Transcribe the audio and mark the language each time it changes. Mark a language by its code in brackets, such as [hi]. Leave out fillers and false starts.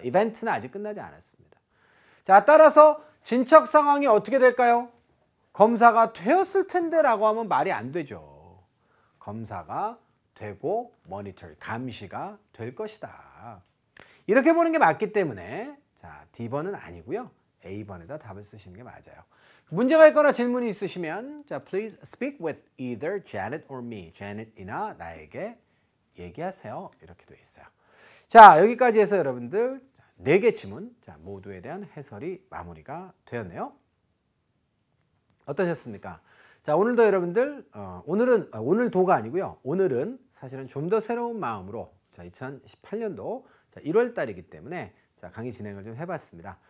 [ko] 이벤트는 아직 끝나지 않았습니다. 자, 따라서 진척 상황이 어떻게 될까요? 검사가 되었을 텐데 라고 하면 말이 안 되죠. 검사가 되고 모니터, 감시가 될 것이다. 이렇게 보는 게 맞기 때문에 자, D번은 아니고요. A번에다 답을 쓰시는 게 맞아요. 문제가 있거나 질문이 있으시면 자, [en] please speak with either Janet or me. [ko] Janet이나 나에게 얘기하세요. 이렇게 돼 있어요. 자, 여기까지 해서 여러분들 4개 지문 자, 모두에 대한 해설이 마무리가 되었네요. 어떠셨습니까? 자, 오늘도 여러분들 오늘도가 아니고요. 오늘은 사실은 좀 더 새로운 마음으로 자, 2018년도 자, 1월 달이기 때문에 자, 강의 진행을 좀 해봤습니다.